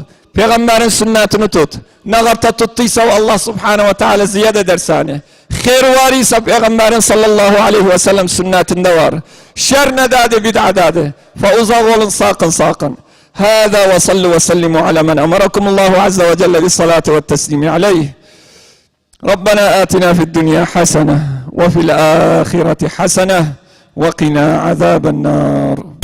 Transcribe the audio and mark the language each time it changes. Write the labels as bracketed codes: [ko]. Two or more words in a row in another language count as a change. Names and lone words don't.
[tr] Peygamberin sünnetini tut. Ne kadar tuttuysa Allah [ar] سبحانه وتعالى [tr] ziyade eder seni. Hayır var ise Peygamberin [ar] صلى الله عليه وسلم [tr] sünnetinde var. Şer ne dedi bid'adadı. Fe uzak olun sakın. [ar] هذا وصلوا وسلموا على من أمركم الله عز وجل بالصلاة والتسليم عليه. ربنا آتنا في الدنيا حسنة وفي الآخرة حسنة وقنا عذاب النار